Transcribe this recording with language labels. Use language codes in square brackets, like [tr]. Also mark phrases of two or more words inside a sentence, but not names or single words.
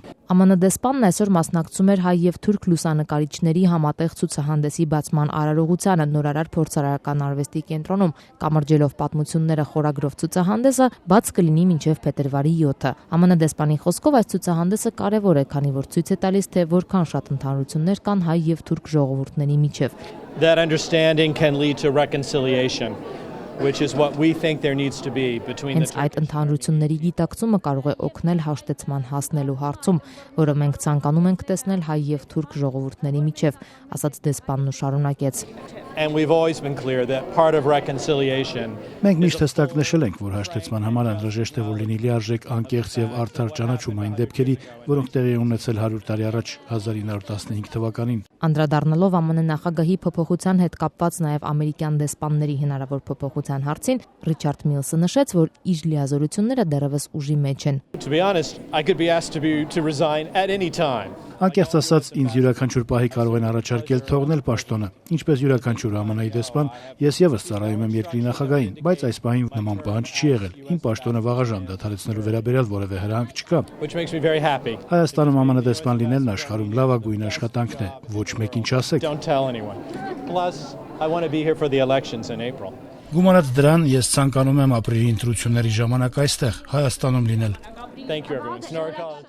[hy] ԱՄՆ դեսպանն այսօր մասնակցում էր հայ եւ թուրք լուսանկարիչների համատեղ ցուցահանդեսի բացման արարողությանը նորարար փորձարարական արվեստի կենտրոնում։ Կամրջելով պատմությունները խորագրով ցուցահանդեսը բաց կլինի մինչև փետրվարի 7-ը։ ԱՄՆ դեսպանի խոսքով այս ցուցահանդեսը կարևոր է, քանի որ ցույց է տալիս, թե որքան շատ ընդհանրություններ կան հայ եւ թուրք ժողովուրդների միջև։ [en] That understanding can lead to reconciliation, which is what we think there needs to be between the two. [hy] Այդ ընդհանրությունների գիտակցումը կարող է օգնել հաշտեցման հասնելու հարցում, որը մենք ցանկանում ենք տեսնել հայ եւ թուրք ժողովուրդների միջև, ասաց դեսպանն ու շարունակեց։ [en] And we've always been clear that part of reconciliation. [hy] Մենք միշտ հստակ նշել ենք, որ հաշտեցման համար անհրաժեշտ է, որ լինի լիարժեք, անկեղծ եւ արդար ճանաչում այն դեպքերի, որոնք տեղի ունեցել 100 տարի առաջ 1915 թվականին։ Անդրադառնալով ԱՄՆ նախագահի փոփոխության հետ կապված նաև ամերիկյան դեսպանների հնարավոր փոփոխության հարցին, Ռիչարդ Միլսը նշեց, որ իր լիազորությունները դեռևս ուժի մեջ են։ [en] To be honest, I could be asked to resign at any time. [hy] Անկեղծ ասած, ինձ յուրաքանչյուր պահի կարող են առաջարկել թողնել պաշտոնը։ Ինչպես յուրաքանչյուր ԱՄՆ-ի դեսպան, ես եւս ծառայում եմ երկրի նախագահին, բայց այս պահին նման պահանջ չի եղել։ Իմ պաշտոնը վաղաժամ դադարեցնելու վերաբերյալ որևէ հրահանգ չկա։ [en] Which makes me very happy. [hy] Հայաստանում ԱՄՆ դեսպան լինելն աշխարհում լավագույն աշխատանքն է։ Ոչ մեկին չասեք։ [en] Don't tell anyone. Plus, I want to be here for the elections in April. [hy] Գումարած դրան, ես ցանկանում եմ ապրիլի ընտրությունների ժամանակ այստեղ, Հայաստանում լինել։ [en] Thank you everyone.